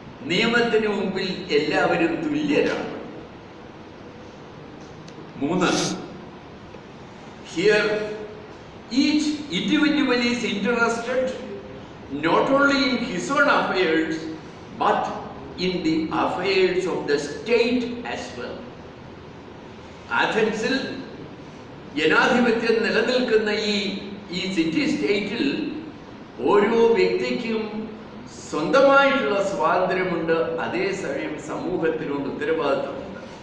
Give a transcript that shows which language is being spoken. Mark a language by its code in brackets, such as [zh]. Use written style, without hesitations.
[ml] നിയമത്തിന് മുമ്പിൽ എല്ലാവരും തുല്യരാണ്. [en] 3, here each individual is interested not only in his own affairs but in the affairs of the state as well. [ml] ആഥൻസിൽ ജനാധിപത്യം നിലനിൽക്കുന്ന ഈ city സ്റ്റേറ്റിൽ ഓരോ വ്യക്തിക്കും സ്വന്തമായിട്ടുള്ള സ്വാതന്ത്ര്യമുണ്ട്, അതേസമയം സമൂഹത്തിനോട് ഉത്തരവാദിത്വമുണ്ട്.